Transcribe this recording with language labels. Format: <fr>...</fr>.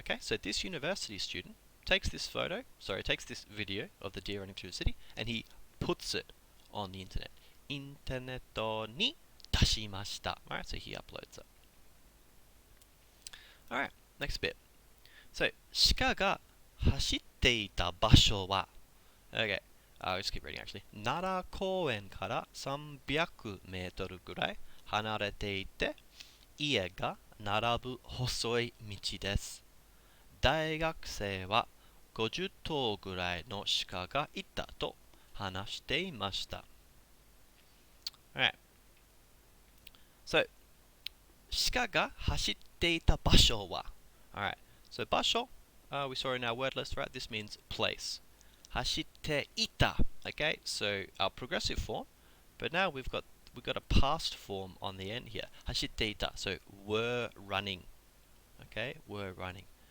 <en>Okay, so this university student takes this video of the deer running through the city, and he puts it on the internet.</en> <ja>Interneto ni dashimashita.</ja> <en>Alright, so he uploads it. Alright, next bit. So,</en> <ja>鹿が走っていた場所は</ja> <en>Okay, I'll just keep reading actually.</en> <ja>奈良公園から300メートルぐらい離れていて、家が並ぶ細い道です。大学生は50頭ぐらいの鹿がいたと話していました。</ja> <en>Alright.</en> <ja>So, 鹿が走っていた場所は Alright.</ja> <en>So, 場所, we saw in our word list, right? This means place. 走っていた. Okay, so our progressive form, but now we've got a past form on the end here. 走っていた.So, were running. Okay, were running.</en>